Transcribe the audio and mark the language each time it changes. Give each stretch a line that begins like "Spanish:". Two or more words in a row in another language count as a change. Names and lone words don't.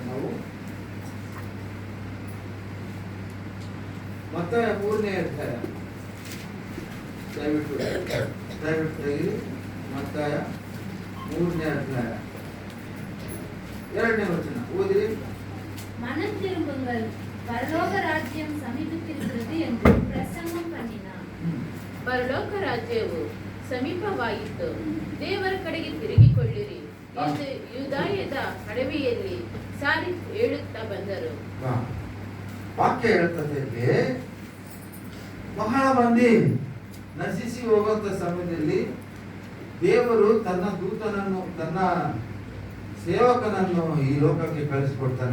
Kannada: ನಾವು ಮತ್ತಾಯ 3ನೇ ಅಧ್ಯಾಯ, ದಯವಿಟ್ಟು ತೆಗೆದು ಮತ್ತಾಯ 3ನೇ ಅಧ್ಯಾಯ 2ನೇ ವಚನ ಓದಿರಿ.
Tamil: மனம் திரும்புங்கள், பரலோக ராஜ்யம் சமீபித்திருக்கிறது என்று பிரசங்கம் பண்ணினார்.
Kannada: ಪರಲೋಕ ರಾಜ್ಯವು ಸಮೀಪವಾಯಿತು, ದೇವರ ಕಡೆಗೆ ತಿರುಗಿಕೊಳ್ಳಿರಿ ಎಂದು ಯೂದಾಯದ ಅಡವಿಯಲ್ಲಿ ಸಾರಿ ಹೇಳುತ್ತಾ ಬಂದರು. ವಾಕ್ಯ ಹೇಳ್ತದೆ, ಬಹಳ ಮಂದಿ ನಶಿಸಿ ಹೋಗುವಂತ ಸಮಯದಲ್ಲಿ ದೇವರು ತನ್ನ ದೂತನನ್ನು, ತನ್ನ ಸೇವಕನನ್ನು ಈ ಲೋಕಕ್ಕೆ ಕಳಿಸ್ಕೊಡ್ತಾನೆ.